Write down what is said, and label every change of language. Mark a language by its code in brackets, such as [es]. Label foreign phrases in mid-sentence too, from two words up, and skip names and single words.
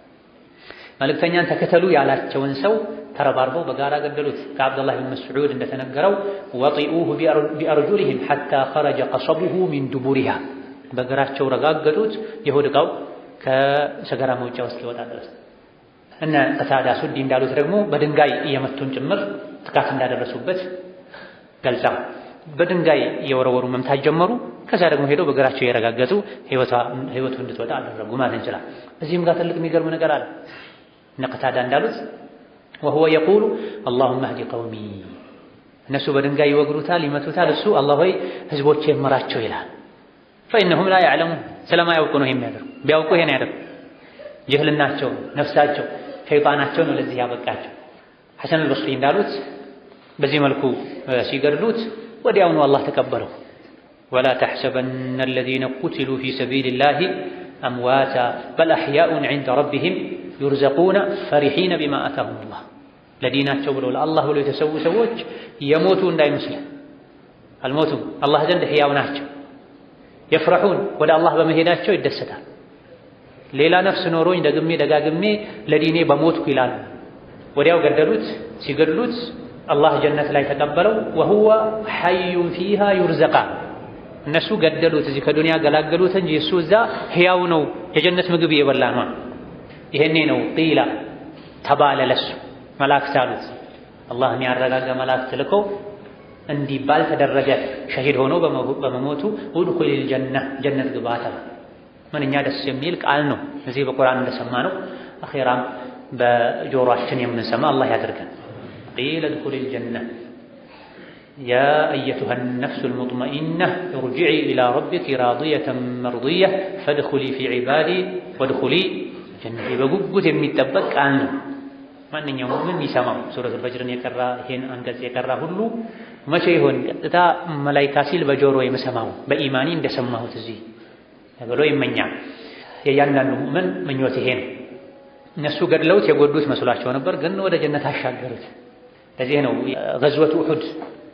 [am] መልእክተኛን ተከተሉ ያላቸውን ሰው ተረባርበው በጋራ ገደሉት ከአብዱላህ ብን መስዑድ እንደተነገረው [ar] وطئوه بأرجلهم حتى خرج قصبه من دبرها [am] በእግራቸው ረጋገጡት የሆድ ዕቃው ከሰገራ መውጫው እስኪወጣ ድረስ እነ ቀታዳ ሱዲ እንዳሉት ደግሞ በድንጋይ እየመቱን ጭምር ጥቃት እንዳደረሱበት ገልጻ በድንጋይ እየወረወሩ መምታት ጀመሩ ከዛ ደግሞ ሄደው በእግራቸው የረጋገጡ ህይወቱ እንድትወጣ አደረጉ ማለት እንችላል እዚህም ጋር ትልቅ የሚገርም ነገር አለ እነ ቀታዳ እንዳሉት [ar] وهو يقول اللهم اهد قومي [am] እነሱ በድንጋይ ይወግሩታል ይመቱታል እሱ አላህ ሆይ ህዝቦቼ መራቸው ይላል [ar] فإنهم لا يعلمون [am] ስለማያውቁ ነው የሚያደርጉ ቢያውቁ ይሄን ያደርጉ ጅህልናቸው ነፍሳቸው ሸይጣናቸው ነው ለዚህ ያበቃቸው ሐሰን አልበስሪ እንዳሉት በዚህ መልኩ ሲገድሉት ወዲያውኑ አላህ ተቀበለው [ar] ولا تحسبن الذين قتلوا في سبيل الله أمواتا بل أحياء عند ربهم يرزقون فرحين بما آتاهم الله [am] ለዲናቸው ብለው ለአላህ ብለው የተሰዉ ሰዎች የሞቱ እንዳይመስል አልሞቱም አላህ ዘንድ ሕያው ናቸው የፍረሑን ወደ አላህ በመሄዳቸው ይደሰታል ሌላ ነፍስ ኖሮኝ ደጋግሜ ለዲኔ በሞትኩ ይላሉ ወዲያው ገደሉት ሲገድሉት አላህ ጀነት ላይ ተቀበለው [ar] وهو حي فيها يرزقا [am] እነሱ ገደሉት እዚህ ከዱንያ ገላገሉት እንጂ እሱ እዛ ሕያው ነው የጀነት ምግብ እየበላ ነው ይሄኔ ነው ቂላ ተባለ ለሱ መላእክት አሉት አላህ የሚያረጋጋ መላእክት ልኮ እንዲባል ተደረገ ሸሂድ ሆኖ በመሞቱ [ar] ادخل الجنة [am] ጀነት ግባ ተባለ ምንኛ ደስ የሚል ቃል ነው እዚህ በቁርአን እንደሰማነው አኺራም በጆሮአችን የምንሰማ አላህ ያድርገን [ar] قيل ادخل الجنة يا أيتها النفس المطمئنة ارجعي إلى ربك راضية مرضية فادخلي في عبادي وادخلي جنتي [am] በጉጉት የሚጠበቅ ቃል ነው ማንኛውም ሙእሚን ይሰማው ሱረቱል ፈጅርን የቀራ ይሄን አንቀጽ የቀራ ሁሉ መቼ ይሆን ቀጥታ መላእክታ ሲል በጆሮ የመሰማው በኢማኒ እንደሰማሁት እዚህ ብሎ ይመኛል የእያንዳንዱ ሙእሚን ምኞት ይሄ ነው እነሱ ገድለውት የጎዱት መስሏቸው ነበር ግን ወደ ጀነት አሻገሩት ለዚህ ነው [ar] غزوة أحد